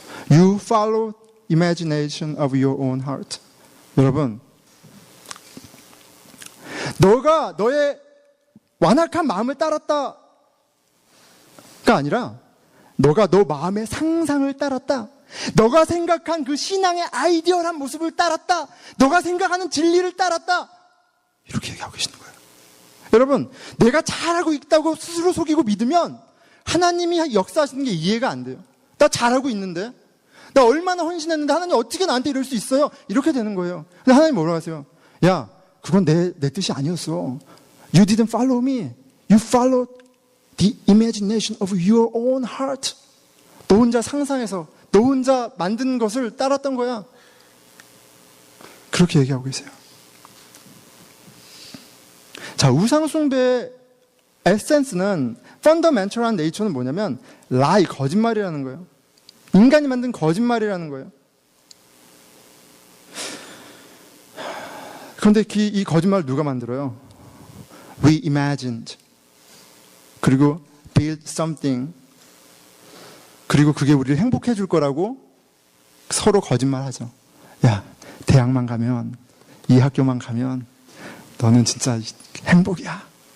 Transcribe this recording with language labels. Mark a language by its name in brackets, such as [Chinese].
[English] You follow imagination of your own heart. [Korean] 여러분, 너가 너의 완악한 마음을 따랐다가 아니라 너가 너 마음의 상상을 따랐다. 너가 생각한 그 신앙의 아이디어한 모습을 따랐다. 너가 생각하는 진리를 따랐다. 이렇게 얘기하고 계시는 거예요. 여러분, 내가 잘하고 있다고 스스로 속이고 믿으면 하나님이 역사하시는 게 이해가 안 돼요. 나 잘하고 있는데, 나 얼마나 헌신했는데 하나님 어떻게 나한테 이럴 수 있어요? 이렇게 되는 거예요. 근데 하나님 뭐라고 하세요? 야, 그건 내 뜻이 아니었어. [English] You didn't follow me. You followed the imagination of your own heart. [Korean] 너 혼자 상상해서, 너 혼자 만든 것을 따랐던 거야. 그렇게 얘기하고 계세요. 자, 우상숭배의 에센스는, 펀더멘털한 네이처는 뭐냐면 라이, 거짓말이라는 거예요. 인간이 만든 거짓말이라는 거예요. 그런데 이 거짓말을 누가 만들어요? [English] We imagined. 그리고 build something. [Korean] 그리고 그게 우리를 행복해 줄 거라고 서로 거짓말하죠. 야, 대학만 가면, 이 학교만 가면 너는 진짜 행복이야.